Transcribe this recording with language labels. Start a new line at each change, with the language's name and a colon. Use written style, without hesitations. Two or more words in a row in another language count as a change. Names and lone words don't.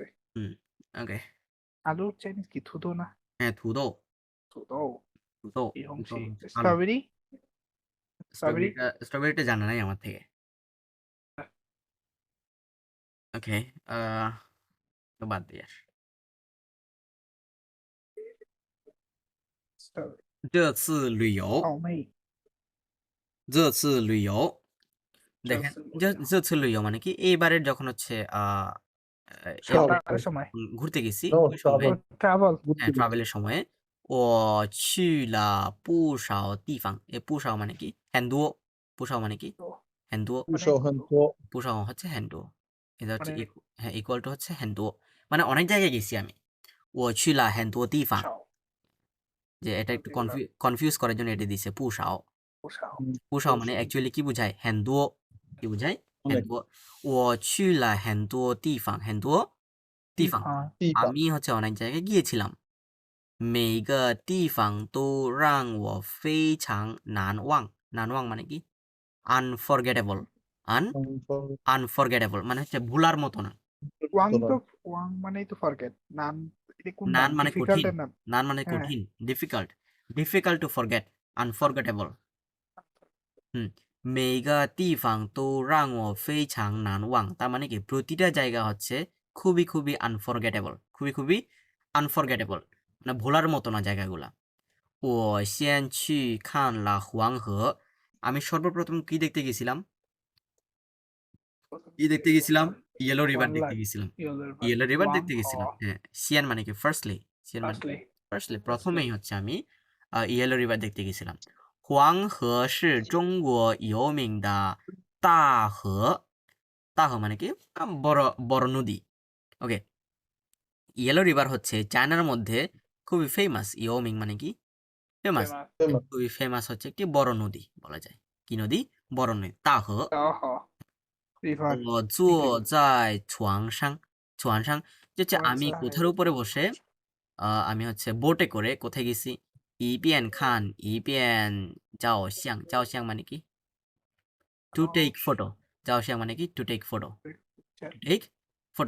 Bangla: ওকে আলুর চাইনিজ কি থুদো না হ্যাঁ থুদো স্ট্রবেরিটা জানা নাই আমার থেকে ওকে তো বাদ দিয়ে
Chinese: 这次旅游
Bangla: দেখেন
Chinese: 这次旅游
Bangla: মানে কি এইবারের যখন হচ্ছে ঘুরতে গেছি ওই সময় ট্রাভেলের সময়
Chinese: 我去了不少地方不少
Bangla: মানে কি
Chinese: 很多不少
Bangla: মানে কি
Chinese: 很多不少হচ্ছে 很多
Bangla: এটা হচ্ছে হ্যাঁ
English: equal to
Bangla: হচ্ছে 很多 মানে অনেক জায়গায় গেছি আমি
Chinese: 我去了很多地方
Bangla: যে এটা একটু কনফিউজ করার জন্য এটা দিছে 不少 মানে অ্যাকচুয়ালি কি বোঝায় 很多 কি বোঝায়
Chinese: 很多我去了很多地方很多地方
Bangla: আমি হচ্ছে অনেক জায়গায় গিয়েছিলাম
Chinese: 每个地方都让我非常难忘
Bangla: মানে কি unforgettable মানে হচ্ছে ভুলার মতো না ওয়াং মানে তো ফরগেট নান মানে কঠিন
English: difficult to forget unforgettable
Chinese: 每个地方都让我非常难忘
Bangla: তার মানে কি প্রতিটা জায়গা হচ্ছে খুবই আনফরগেটেবল খুবই আনফরগেটেবল মানে ভোলার মতো না জায়গাগুলা
Chinese: 我先去看了黄河
Bangla: আমি সর্বপ্রথম কি দেখতে গেছিলাম কি দেখতে গেছিলাম ইয়েলো রিভার দেখতে গেছিলাম ইয়েলো রিভার দেখতে গেছিলাম হ্যাঁ সিয়ান মানে কি সিয়ান মানে ফার্স্টলি প্রথমেই হচ্ছে আমি ইয়েলো রিভার দেখতে গেছিলাম
Chinese: 黄河是中国有名的大河
Bangla: মানে কি বড় বড় নদী ওকে ইয়েলো রিভার হচ্ছে চায়নার মধ্যে খুবই ফেমাস ইয়োমিং মানে কি ফেমাস
English: famous.
Bangla: খুবই ফেমাস হচ্ছে একটি বড় নদী বলা যায় কি নদী বড় নদী তাহ
Chinese: 大好地方我坐在床上
Bangla: যে হচ্ছে আমি কোথার উপরে বসে আমি হচ্ছে বোটে করে কোথায় গেছি ইবিয়ান খান ইবিয়ান যাও মানে কি
English: to take photo
Bangla: যাও মানে কি
English: to take photo
Bangla: ফটো